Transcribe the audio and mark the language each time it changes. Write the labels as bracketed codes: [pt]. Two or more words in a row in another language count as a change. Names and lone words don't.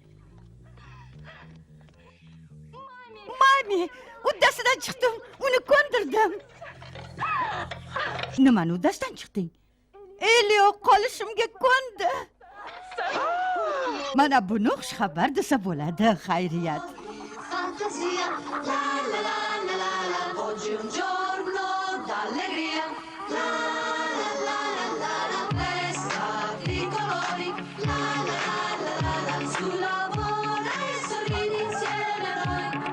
[uz] Mami! Uddasidan chiqdim, uni ko'ndirdim. Nimani uddasidan chiqding? Elio qolishimga ko'ndi. Mana buni xushxabar desa bo'ladi, xayriyat. [it] Fantasia, la la la la la la, oggi un giorno d'allegria, la la la la la la, festa di colori, la la la la la la, sul lavoro e sorridi insieme a noi,